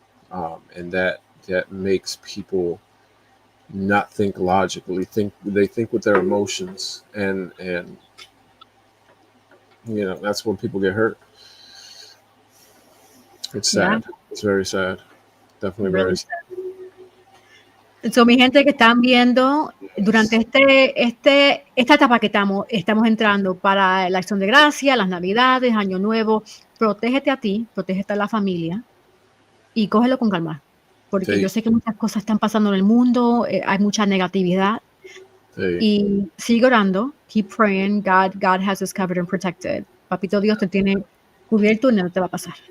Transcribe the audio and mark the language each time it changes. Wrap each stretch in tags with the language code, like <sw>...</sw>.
<en>And that makes people not think logically. They think with their emotions, and you know, that's when people get hurt. It's sad. Yeah. It's very sad. Definitely really very sad.</en> <es>So, mi gente que están viendo, durante esta etapa que estamos entrando para la Acción de Gracia, las Navidades, Año Nuevo, protégete a ti, protégete a la familia y cógelo con calma. Porque yo sé que muchas cosas están pasando en el mundo, hay mucha negatividad.</es> <en>Y sigue orando, keep praying. God has us covered and protected.</en> <es>Papito Dios te tiene cubierto y nada te va a pasar.</es>